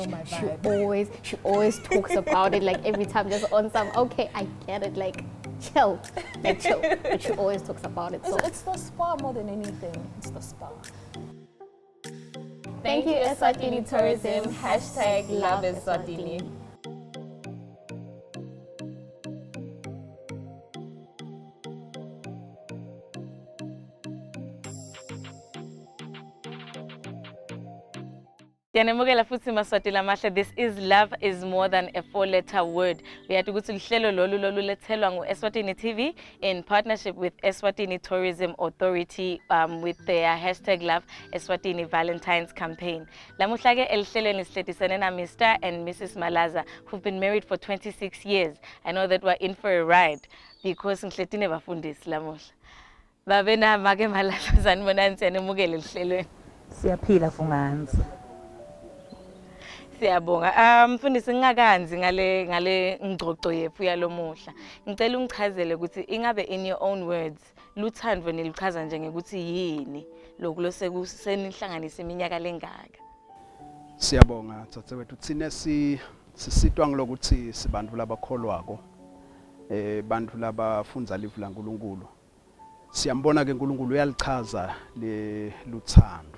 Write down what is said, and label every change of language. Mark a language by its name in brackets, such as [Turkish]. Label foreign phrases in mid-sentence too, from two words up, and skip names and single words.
[English] She always talks about it, like every time just on some, okay, I get it, like chill. But she always talks about it. So it's the spa more than anything. It's the spa. Thank you, Eswatini Tourism. #Love Eswatini. [Swati] Siyanemukela futhi Maswati lamahle. [English] This is Love is More Than a 4-letter word. [Swati] Uyathi ukuthi lihlelo lolu lethelwa ngu-Eswatini TV [English] in partnership with Eswatini Tourism Authority with their #Love Eswatini Valentine's campaign. [Swati] Lamuhla ke elihlelweni sihlekisene na Mr. [English] and Mrs Malazar, who've been married for 26 years. I know that we're in for a ride because [Swati] ngihletine bafundisi lamuhla. Babe na make Malazar sanibonani siyanemukela elihlelweni. Siyaphila Funganzi. Siyabonga. Mfundisi ngingakanzi ngale ngxoxo yethu yalomuhla. Ngicela ungichazele ukuthi ingabe [English] in your own words [Swati] luthando nilichaza nje ukuthi yini lokho losekusenihlangana iminyaka lengaka. Siyabonga tsatsethu thina sisitwa ngilokuthi sibantu labakholwako bantu labafundza livu laNkulunkulu. Siyambona ke uNkulunkulu uyalichaza le luthando.